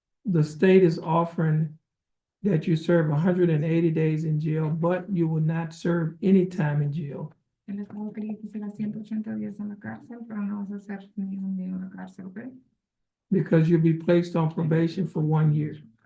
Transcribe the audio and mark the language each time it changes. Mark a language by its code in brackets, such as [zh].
[en] The state is offering that you serve 180 days in jail, but you will not serve any time in jail. [es] El Estado quería que hiciera 180 días en la cárcel, pero no vas a hacer ni un día en la cárcel, ¿ok? [en] Because you'll be placed on probation for 1 year.